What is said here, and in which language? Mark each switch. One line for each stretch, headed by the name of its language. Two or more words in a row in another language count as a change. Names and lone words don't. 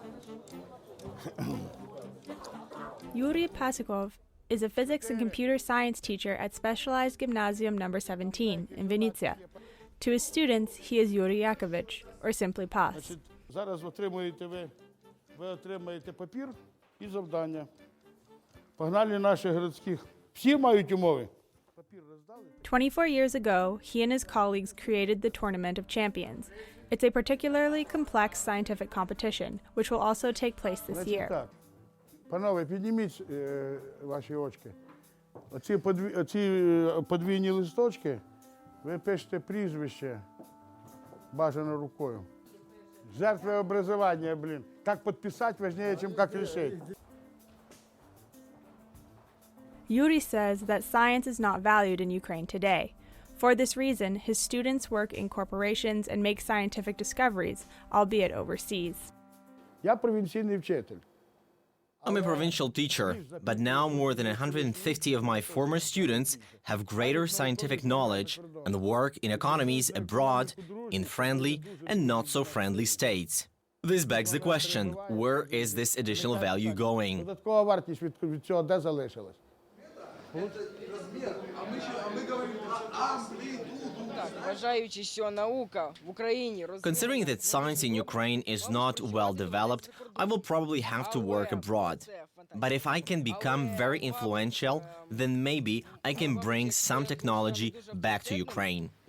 English: Yuri Pasikov is a physics and computer science teacher at Specialized Gymnasium number 17 in Vinnytsia. To his students, he is Yuri Yakovich, or simply Pas.
Ukrainian: Зараз ви отримаєте папір і завдання. Погнали наших городських. Всі мають умови.
English: 24 years ago, he and his colleagues created the Tournament of Champions. It's a particularly complex scientific competition, which will also take place this year.
Ukrainian: Так. Панове, підніміть ваші очки. Оці подвійні листочки, ви пишете прізвище, бажано рукою.
Russian: Жертви образования, блин. Как подписать важнее, чем как решить.
English: Yuri says that science is not valued in Ukraine today. For this reason, his students work in corporations and make scientific discoveries, albeit overseas.
Ukrainian: Я провінційний вчитель.
English: I'm a provincial teacher, but now more than 150 of my former students have greater scientific knowledge and work in economies abroad, in friendly and not so friendly states. This begs the question, where is this additional value going?
Ukrainian: Додаткова вартість від цього де залишилась?
English: Considering that science in Ukraine is not well developed, I will probably have to work abroad. But if I can become very influential, then maybe I can bring some technology back to Ukraine.